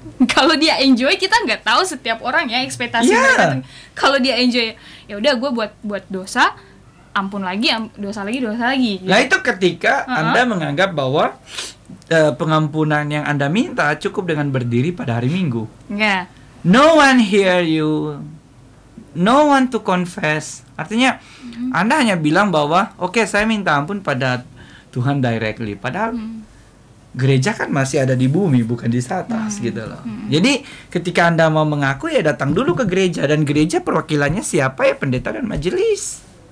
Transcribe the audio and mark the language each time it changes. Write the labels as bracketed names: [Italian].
[Indonesian] Kalau dia enjoy, kita nggak tahu setiap orang ya ekspektasi mereka. Kalau dia enjoy, ya udah gue buat dosa, ampun lagi, dosa lagi. Gitu. Nah itu ketika Anda menganggap bahwa pengampunan yang Anda minta cukup dengan berdiri pada hari Minggu. [English] No one hear you, no one to confess. [Indonesian] Artinya Anda hanya bilang bahwa oke, saya minta ampun pada Tuhan directly. Padahal gereja kan masih ada di bumi, bukan di atas gitu loh. Jadi ketika Anda mau mengaku ya datang dulu ke gereja. Dan gereja perwakilannya siapa ya? Pendeta dan majelis.